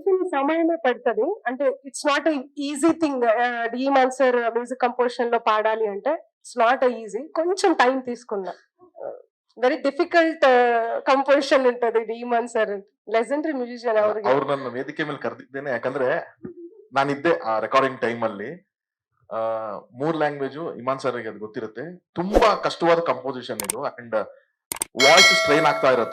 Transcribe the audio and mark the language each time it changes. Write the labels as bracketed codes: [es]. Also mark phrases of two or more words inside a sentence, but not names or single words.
[te] సమయమే పడుతుంది. అంటే [en] it's not easy thing. [te] డీమాన్ సార్ [en] music composition [te] లో పాడాలి అంటే [en] it's not easy. [te] కొంచెం టైం తీసుకున్నా. [en] very difficult composition [te] ఉంటది ಡೀಮಾನ್ ಸರ್. [en] legendary musician [kn] ಅವ್ರಿಗೆ. ಅವ್ರು ನನ್ನ ವೇದಿಕೆ ಮೇಲೆ ಕರೆದಿದ್ದೇನೆ ಯಾಕಂದ್ರೆ ನಾನಿದ್ದೆ ಆ [en] recording time [kn] ಅಲ್ಲಿ. 3 ಲ್ಯಾಂಗ್ವೇಜ್ ಇಮಾನ್ ಸರ್ ಅದು ಗೊತ್ತಿರುತ್ತೆ. ತುಂಬಾ ಕಷ್ಟವಾದ ಕಂಪೋಸಿಷನ್ ಇದು [en] and voice strain [kn] ಆಗ್ತಾ ಇರುತ್ತೆ.